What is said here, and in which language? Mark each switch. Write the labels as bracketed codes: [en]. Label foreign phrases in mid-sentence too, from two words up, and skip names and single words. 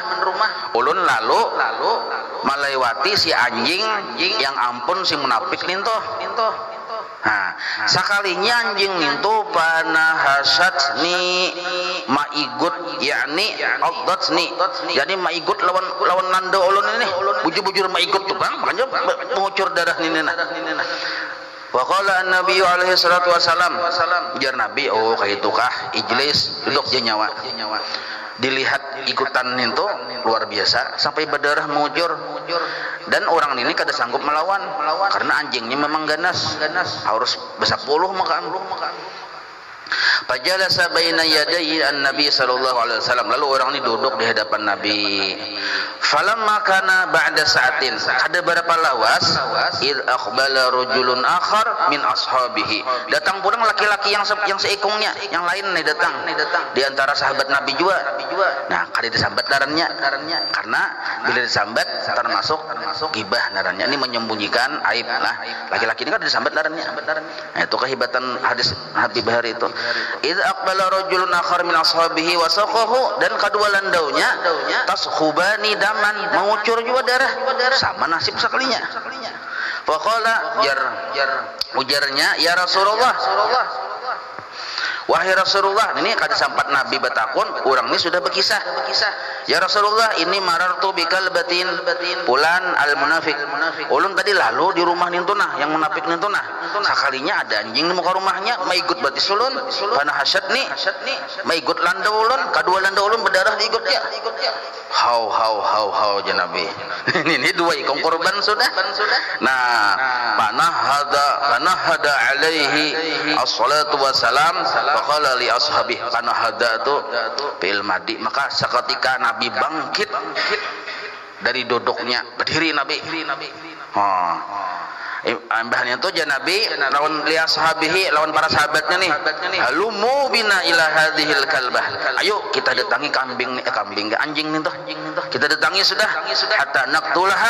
[bjn] Ulun lalu melewati si anjing yang ampun si munafik nintuh. Nah, sakalinya anjing itu panahasatni maigut, yakni addatni, jadi maigut lawan nanda ulun ini, bujur-bujur maigut tuh bang, makanya mengucur darah ini nah. [ar] وقال النبي عليه الصلاة والسلام, [bjn] ujar Nabi, oh kayak itu kah ijlis, duduk je nyawa. Dilihat ikutan itu luar biasa sampai berdarah mengujur, dan orang ini kada sanggup melawan karena anjingnya memang ganas harus besapuluh maka [ar] فجلس بين يديه النبي صلى الله عليه وسلم, [id] lalu orang ini duduk di hadapan Nabi. [ar] فلما كان بعد ساعة, [bjn] ada berapa lawas, [ar] إذ أقبل رجل آخر من أصحابه, [bjn] datang pulang laki-laki yang seikungnya, yang lain nih datang di antara sahabat Nabi juga. Nah, kali disambat narannya, karena bila disambat termasuk gibah narannya, ini menyembunyikan aib lah. Laki-laki ini kan disambat narannya. Nah, itu kehebatan hadis Habib Bahari itu. [ar] إذ أقبل رجل آخر من أصحابه وساقاه, [bjn] dan kedua landaunya [ar] تصبان دما, [bjn] mengucur juga darah, sama nasib sekalinya. Faqala ujarnya, [ar] يا رسول الله, [bjn] wahai Rasulullah, ini kada sampat Nabi batakun, orang ini sudah berkisah. [ar] يا رسول الله إني مررت بكلبة فلان المنافق. [bjn] Ulun tadi lalu di rumah nintunah, yang munafik nintunah. Sakalinya ada anjing di muka rumahnya, maigut batis ulun, pana hasyatni, maigut landau ulun, kedua landau ulun berdarah diikutnya. Hau Nabi. Ini dua ikong korban sudah. Nah, panahada [ar] عليه الصلاة والسلام فقال لأصحابه, [bjn] panahada itu [ar] في الماضي, [bjn] maka seketika Nabi bangkit dari duduknya, berdiri Nabi. Ambahnya itu jan Nabi lawan [ar] لأصحابه, [bjn] lawan para sahabatnya nih, [ar] هلموا بنا إلى هذه الكلبة, [bjn] ayo kita datangi anjing nih tuh, kita datangi sudah [ar] حتى نقتلها.